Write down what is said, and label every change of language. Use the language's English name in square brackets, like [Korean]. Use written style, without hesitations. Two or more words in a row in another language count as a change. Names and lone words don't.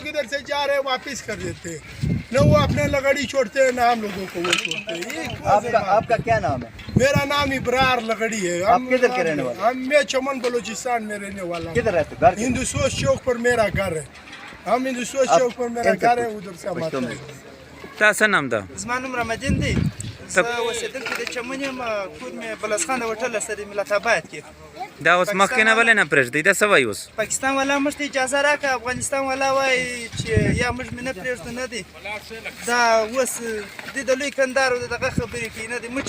[Urdu] لوگ ادھر سے جا رہے ہیں واپس کر دیتے ہیں نہ وہ اپنے لکڑی چھوڑتے ہیں نہ ہم لوگوں کو وہ چھوڑتے ہیں ना हम लोगों को वो छोड़ते हैं آپ کا کیا نام ہے? میرا نام ابرار لکڑی ہے آپ کدھر کے رہنے والے? میں چمن بلوچستان میں رہنے والا ہوں کدھر رہتے گھر? ہندوستان چوک پر میرا گھر ہے ہم ہندوستان چوک پر میرا گھر ہے ادھر سے ہم آتے ہیں तासा नाम था [Pashto] زما نوم رمضان دی زه اوسېدونکی د چمن یم کور مې بلسخان د هوټل سره ملت آباد کې دا اوس مخکې نه ولې نه پرېږدي دا څه وایي اوس پاکستان والا موږ ته اجازه راکړه افغانستان والا وایي چې یا موږ مې نه پرېږدو نه دی دا اوس دې د لوی کندهار د دغه خبرې کوي نه دی موږ